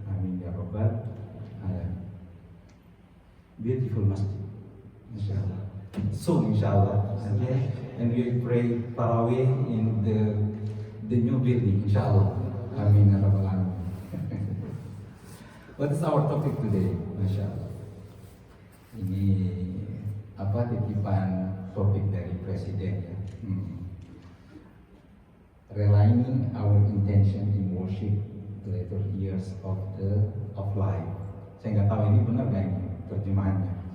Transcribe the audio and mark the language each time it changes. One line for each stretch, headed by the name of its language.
English: Amin ya Rabbal Alamin. Beautiful masjid, inshallah. Soon, inshallah. Okay, and we pray Tarawih in the new building, inshallah. Amin ya Rabbal Alamin. What is our topic today, mashallah?
Indonesian: Ini apa titipan topik dari presiden ya.
English: realigning our intention in worship the later years of life.
Indonesian: Saya nggak tahu ini benar nggak ini terjemahannya.